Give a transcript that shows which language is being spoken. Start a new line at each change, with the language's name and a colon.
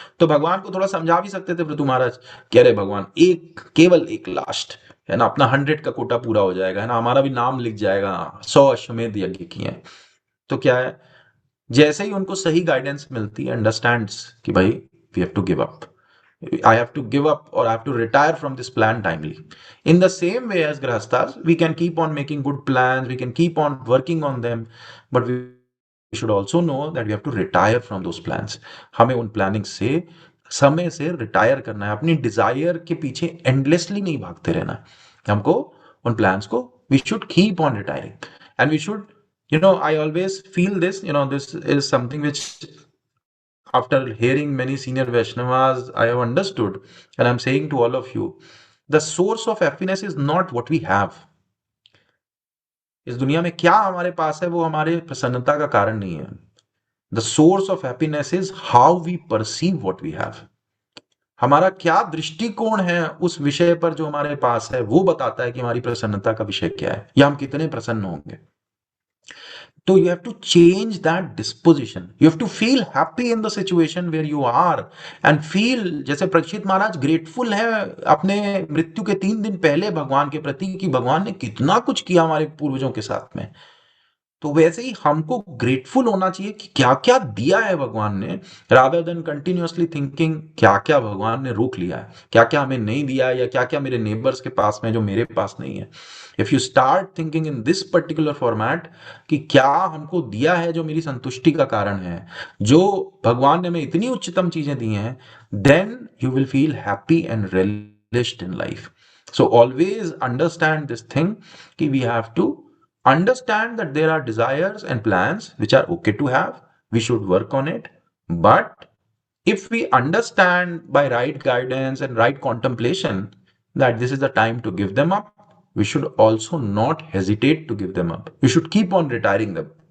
Hindi: तो भगवान को थोड़ा समझा भी सकते थे पृथु महाराज, कह रहे भगवान एक, केवल एक लास्ट है ना, अपना 100 का कोटा पूरा हो जाएगा है ना, हमारा भी नाम लिख जाएगा, 100 अश्वमेध यज्ञ किए हैं। तो क्या है, जैसे ही उनको सही गाइडेंस मिलती है,
English: understands
Hindi: कि भाई
English: We have to give up, I have to give up or I have to retire from this plan timely. In the same way as Grahasthas, we can keep on making good plans, we can keep on working on them, but we should also know that we have to retire from those plans.
Hindi: हमें उन planning से समय से retire करना है, अपनी Dzire के पीछे एंडलेसली नहीं भागते रहना है हमको। उन प्लान्स को
English: We should keep on retiring, and we should, you know, I always feel this, you know, this is something which after hearing many senior Vaishnavas, I have understood, and I'm saying to all of you, the source of happiness is not what we have.
Hindi: इस दुनिया में क्या हमारे पास है वो हमारे प्रसन्नता का कारण नहीं है।
English: The source of happiness is how we perceive what we have.
Hindi: हमारा क्या दृष्टिकोण है उस विषय पर जो हमारे पास है, वो बताता है कि हमारी प्रसन्नता का विषय क्या है, या हम कितने प्रसन्न होंगे।
English: So you have to change that disposition. You have to feel happy in the situation where you are and feel
Hindi: जैसे परीक्षित महाराज ग्रेटफुल है अपने मृत्यु के 3 दिन पहले भगवान के प्रति कि भगवान ने कितना कुछ किया हमारे पूर्वजों के साथ में। तो वैसे ही हमको ग्रेटफुल होना चाहिए कि क्या क्या दिया है भगवान ने,
English: rather than continuously thinking
Hindi: क्या क्या भगवान ने रोक लिया है, क्या क्या हमें नहीं दिया है, या क्या क्या मेरे नेबर्स के पास में जो मेरे पास नहीं है।
English: if you start thinking in this particular format
Hindi: कि क्या हमको दिया है जो मेरी संतुष्टि का कारण है, जो भगवान ने हमें इतनी उच्चतम चीजें दी हैं,
English: Then you will feel happy and relished in life. So always understand this thing कि we have to understand that there are desires and plans which are okay to have, we should work on it, but if we understand by right guidance and right contemplation that this is the time to give them up, we should also not hesitate to give them up, we should keep on retiring them.